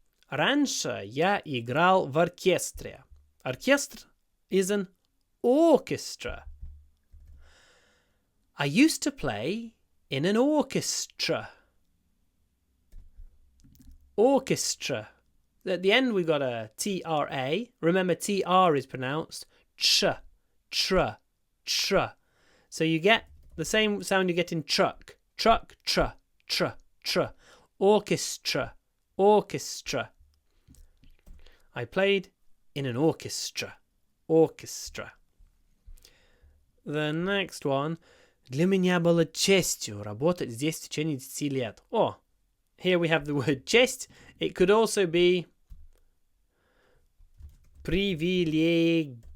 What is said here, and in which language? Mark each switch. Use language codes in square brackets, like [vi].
[ru] Раньше я играл в оркестре. [en] Оркестр is an orchestra. I used to play in an orchestra. Orchestra. At the end we got a T-R-A. Remember T-R is pronounced ch, tr, tr. So you get the same sound you get in truck. Truck, tr, tr, tr. orchestra, orchestra. I played in an orchestra, orchestra. The next one. [ru] Для меня было честью работать здесь в течение 10 лет. [en] Oh, here we have the word честь. It could also be привилегией.